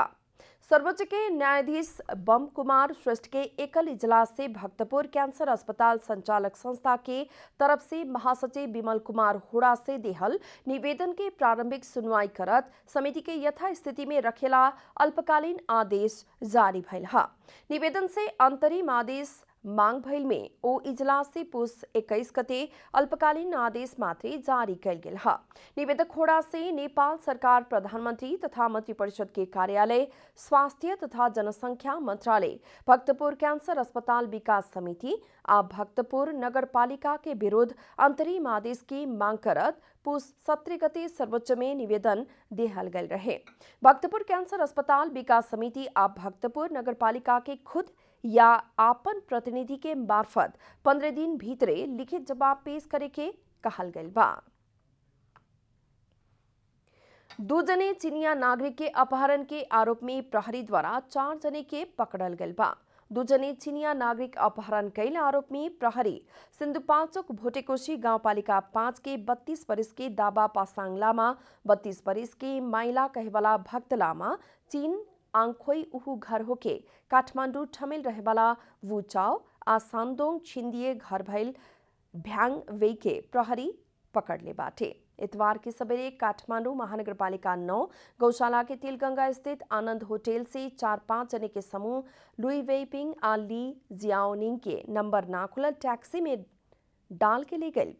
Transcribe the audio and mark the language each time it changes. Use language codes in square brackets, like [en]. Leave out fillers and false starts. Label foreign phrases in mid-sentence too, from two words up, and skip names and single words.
[bho] सर्वोच्च के न्यायाधीश बम कुमार श्रेष्ठ के एकल इजलास से भक्तपुर कैंसर अस्पताल संचालक संस्था के तरफ से महासचिव विमल कुमार हुड़ा से देहल निवेदन के प्रारंभिक सुनवाई करत समिति के यथास्थिति में रखेला अल्पकालीन आदेश जारी भइल हा। निवेदन से अंतरिम आदेश मांग भइल में ओ इजलास से पुस 21 गते अल्पकालीन आदेश मात्रै जारी कैल गेल हा। निवेदक होड़ा से नेपाल सरकार प्रधानमंत्री तथा मंत्री परिषद के कार्यालय स्वास्थ्य तथा जनसंख्या मंत्रालय भक्तपुर कैंसर अस्पताल विकास समिति आ भक्तपुर नगर पालिका के विरुद्ध अंतरिम आदेश की मांग करत पुस 17 गते सर्वोच्च में निवेदन देहल गल रहे। भक्तपुर कैंसर अस्पताल विकास समिति आ भक्तपुर नगर पालिका के खुद या आपन प्रतिनिधि के मार्फत 15 दिन भीतरे लिखित जवाब पेश करे के कहल गइल बा। 2 जने चीनिया नागरिक के अपहरण के आरोप में प्रहरी द्वारा 4 जने के पकड़ल गइल बा। 2 जने चीनिया नागरिक अपहरण कैल आरोप में प्रहरी सिन्धुपाल्चोक भोटेकोशी गाउँपालिका 5 के 32 वर्ष के दाबा पासाङ लामा, 32 वर्ष के माइला कहेवाला भक्त लामा, चीन आंखोई उहु घर होके काठमांडू ठमेल रहेवाला वु चाव आ सान्दोङ छिंदिए घर भइल भ्याङ वेके प्रहरी पकड़ले बाटे। इतवार के सवेरे काठमांडू महानगरपालिका 9 गौशाला के तिलगंगा स्थित आनंद होटल से 4-5 जने के समूह लुई वेपिंग आ ली जियाओनिंग के नंबर ना खुलल टैक्सी में डाल के ले गए।